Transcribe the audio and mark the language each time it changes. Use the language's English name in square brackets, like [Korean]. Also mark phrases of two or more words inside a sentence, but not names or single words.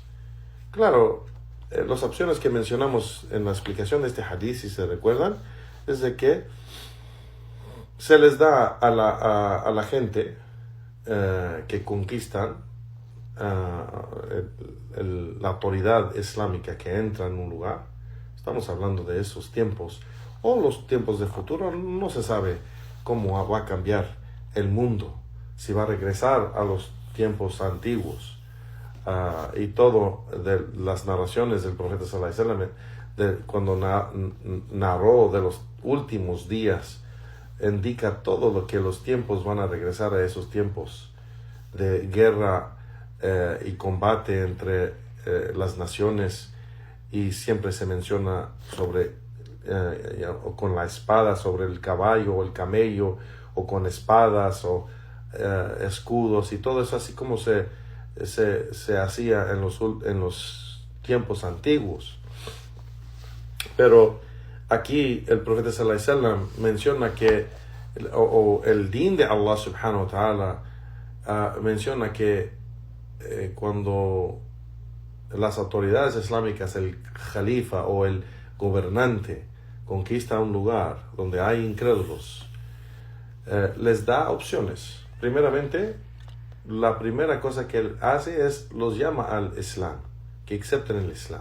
[Spanish] Claro, las opciones que mencionamos en la explicación de este hadith, si se recuerdan, es de que se les da a la gente que conquistan, la autoridad islámica que entra en un lugar. Estamos hablando de esos tiempos, o los tiempos de futuro. No se sabe cómo va a cambiar el mundo, si va a regresar a los tiempos antiguos, y todo de las narraciones del profeta [Arabic] صلى الله عليه وسلم, [Spanish] cuando narró de los últimos días, indica todo lo que los tiempos van a regresar a esos tiempos de guerra y combate entre las naciones, y siempre se menciona sobre o con la espada sobre el caballo o el camello, o con espadas o escudos, y todo eso así como se hacía en los tiempos antiguos. Pero aquí el profeta [Arabic] صلى الله عليه وسلم [Spanish] menciona que el din de [Arabic] الله سبحانه وتعالى [Spanish] menciona que cuando las autoridades islámicas, el califa o el gobernante, conquista un lugar donde hay incrédulos, les da opciones. Primeramente, la primera cosa que él hace es los llama al Islam, que acepten el Islam.